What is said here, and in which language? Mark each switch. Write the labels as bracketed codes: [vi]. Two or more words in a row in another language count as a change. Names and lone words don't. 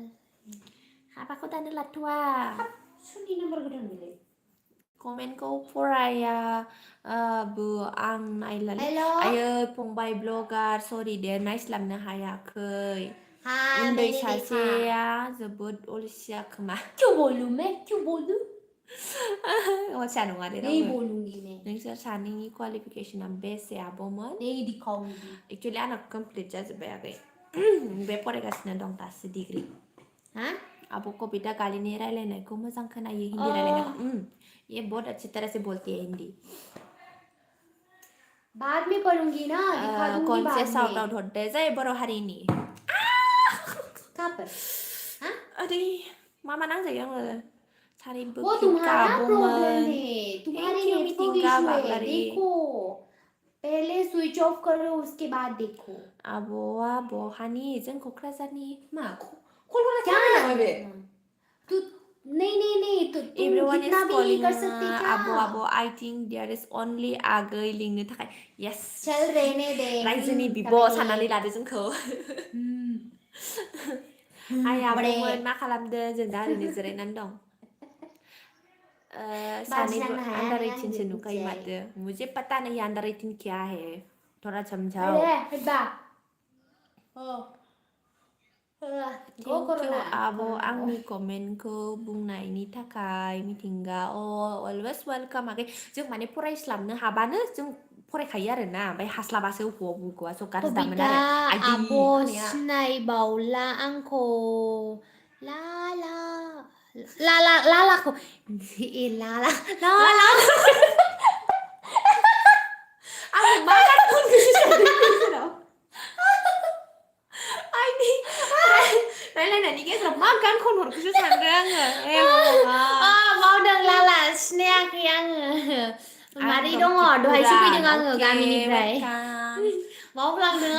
[brx] हाबाखौ दानो लाथ'वा सोरनि नाम्बार गोदान बेलाय कमेन्टखौ फरायाबो आं नायलालै आयै फंबाय ब्लगार सरि दे नायस्लाबनो हायाखै उन्दै सासेया जोबोद अलसिया खोमा [hi] क्यों बोलूं [brx] अलसिया नङा दे [hi] नहीं [brx] रावबो [hi] बोलूंगी मैं [brx] नोंसोर सानैनि क्वालिफिकेसना बेसे आब'मोन [hi] नहीं दिखाऊंगी [brx] एक्चुअली आंना कमप्लिट जाजोब्बाय आगै बे फरायगासिनो दं दासो डिग्री आब' कबिता गालिनि रायलायनायखौ मोजां खोनायो हिन्दी रायलायनायखौ [hi] ये बहुत अच्छी तरह से बोलती है हिंदी बाद में पढ़ूंगी ना दिखा दूंगी [brx] खनसे [hi] बाद साउट में आउट [brx] हरदो जै बर' हारिनि [hi] कहाँ पर हाँ [brx] अरे मा नांजायो आङो सारिबो [hi] वो क्लिप तुम्हारा प्रॉब्लम [brx] गाबोमोन [hi] है तुम्हारे [en] thank you [hi] नेट को [brx] मिथिंगा [hi] इशू है [brx] बाग्लारि [hi] देखो पहले [en] switch off [hi] करो उसके बाद देखो [brx] आब'आ बहानि जों क'क्राझारनि मा कलकाता थांबाय नामा बे [hi] तू नहीं तो तुम [en] Everyone [hi] इतना [en] is [hi] भी नहीं [en] calling [hi] कर सकते क्या [en] आब' I think there is only [brx] आगै लिंनो थाखाय [en] yes [hi] चल रहने दे [brx] रायजोनि बिब' तामाने साननानै लादो जोंखौ हाय आब'मोन मा खालामदों जों दा ओरैनो जिरायनानै दं सानैबो नांनो हाया अंडर नों [hi] 18 से [brx] आंजों नुखायो मिथिजायो [hi] माथो मुझे पता नहीं अंडर 18 क्या है थोड़ा समझाओ अरे हटबा [en] thank you [brx] आब' आंनि कमेन्टखौ बुंनायनि थाखाय मिथिंगा [en] always welcome [brx] आगै जों माने फरायस्लाबनो हाबानो जों फरायखायो आरोना ओमफ्राय हास्लाबासो बबेखौबा स' गाज्रि दामोन कबिता आरो आइदै आब' होननाया सिनायबावला आंखौ ला ला ला ला लालाखौ ला ला ला ला आं मा गानखौसो सानदों गेजेराव आइदै रायलायनायनि गेजेराव मा गान खनहरखौसो सानदों आङो मावदों लाला सिनायाखै आङो मारै दङ दहायसो फैदों आङो गामिनिफ्राय मावफ्लांदों